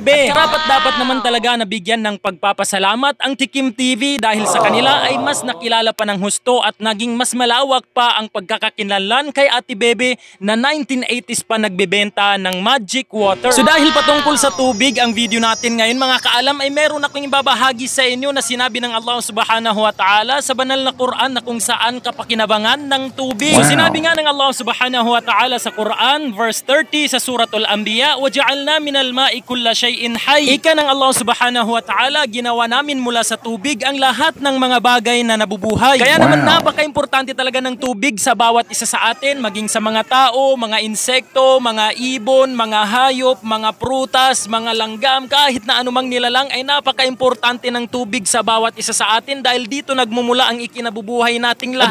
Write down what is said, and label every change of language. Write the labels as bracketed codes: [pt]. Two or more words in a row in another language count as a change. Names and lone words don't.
[tl] At karapat-dapat naman talaga nabigyan ng pagpapasalamat ang Tikim TV dahil sa kanila ay mas nakilala pa ng husto at naging mas malawak pa ang pagkakakilanlan kay Ate Bebe na 1980s pa nagbebenta ng [en] magic water. [tl] So dahil patungkol sa tubig ang video natin ngayon mga kaalam ay meron akong ibabahagi sa inyo na sinabi ng [ar] الله سبحانه وتعالى [tl] sa banal na Quran na kung saan kapakinabangan ng tubig. So sinabi nga ng [ar] الله سبحانه وتعالى [tl] sa Quran, verse 30 sa Suratul Anbiya, [ar] وَجَعَلْنَا مِنَ الْمَاءِ كُلَّ شَيْءٍ حَيٍّ. [tl] Ika ng [ar] الله سبحانه وتعالى, [tl] ginawa namin mula sa tubig ang lahat ng mga bagay na nabubuhay. Kaya naman napaka-importante talaga ng tubig sa bawat isa sa atin, maging sa mga tao, mga insekto, mga ibon, mga hayop, mga prutas, mga langgam, kahit na anumang nilalang ay napaka-importante ng tubig sa bawat isa sa atin dahil dito nagmumula ang ikinabubuhay nating lahat.